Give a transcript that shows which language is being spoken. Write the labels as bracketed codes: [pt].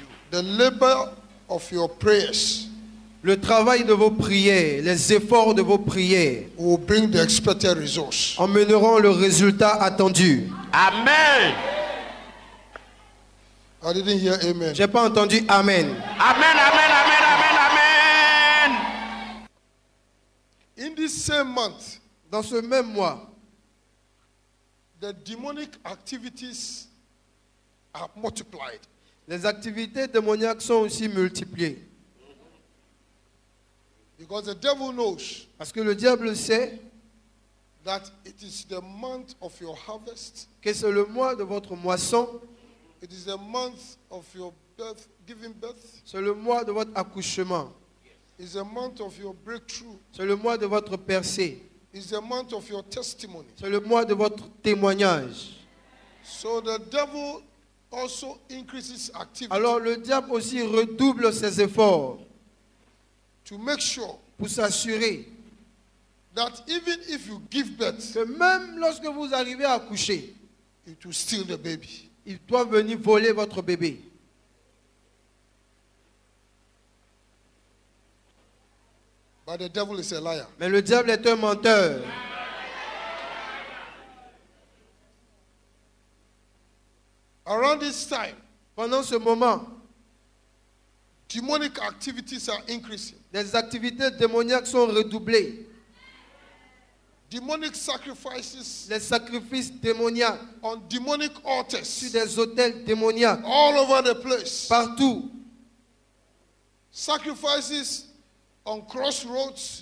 [en] The labor of your prayers [fr] Le travail de vos prières, les efforts de vos prières [en] will bring the expected results. [fr] emmèneront le résultat attendu. [en] Amen. I didn't hear amen. [fr] J'ai pas entendu Amen. [en] Amen. Amen. Amen. Amen. Amen. In this same month, [fr] Dans ce même mois, [en] the demonic activities are multiplied. [fr] les activités démoniaques sont aussi multipliées. [en] Because the devil knows [fr] Parce que le diable sait [en] that it is the month of your harvest, [fr] que c'est le mois de votre moisson, [en] it is the month of your birth, giving birth, [fr] c'est le mois de votre accouchement, [en] it's the month of your breakthrough, [fr] c'est le mois de votre percée, [en] it's the month of your testimony. [fr] c'est le mois de votre témoignage. [en] So the devil also increases activity [fr] Alors le diable aussi redouble ses efforts [en] to make sure [fr] pour s'assurer [en] that even if you give birth, [fr] que même lorsque vous arrivez à accoucher, [en] it will steal the baby. [fr] il doit venir voler votre bébé. [en] But the devil is a liar. [fr] Mais le diable est un menteur. [en] this time, [fr] Pendant ce moment, [en] demonic activities are increasing. [fr] les activités démoniaques sont redoublées. [en] Demonic sacrifices [fr] Les sacrifices démoniaques [en] on demonic [fr] sur [en] altars [fr] des autels démoniaques [en] all over the place. [fr] partout. [en] Sacrifices on crossroads,